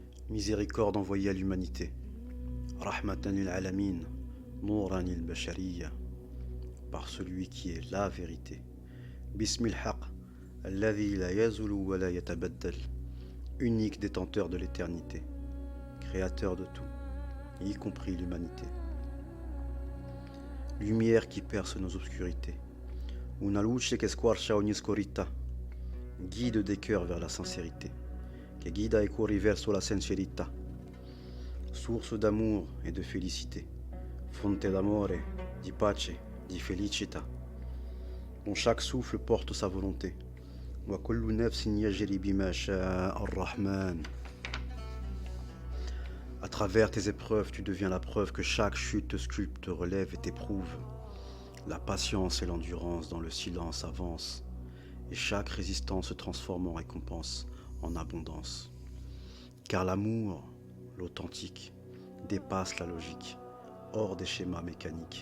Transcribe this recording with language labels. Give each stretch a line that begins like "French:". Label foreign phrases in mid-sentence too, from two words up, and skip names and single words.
French: Miséricorde envoyée à l'humanité.
Arabic: رحمةً للعالمين، نوراً للبشرية,
French: par celui qui est la vérité.
Arabic: بسم الحق، الذي لا يزول ولا يتبدل,
French: unique détenteur de l'éternité, créateur de tout, y compris l'humanité. Lumière qui perce nos obscurités.
Italian: Una luce che squarcia ogni scorita,
French: guide des cœurs vers la sincérité,
Italian: che guida i cuori verso la sincerità,
French: source d'amour et de félicité,
Italian: fonte d'amore, di pace, di felicità,
French: dont chaque souffle porte sa volonté.
Arabic: وكل نفس يجري بما شاء الرحمن.
French: À travers tes épreuves, tu deviens la preuve que chaque chute te sculpte, te relève et t'éprouve. La patience et l'endurance dans le silence avancent, et chaque résistance se transforme en récompense, en abondance. Car l'amour, l'authentique, dépasse la logique, hors des schémas mécaniques.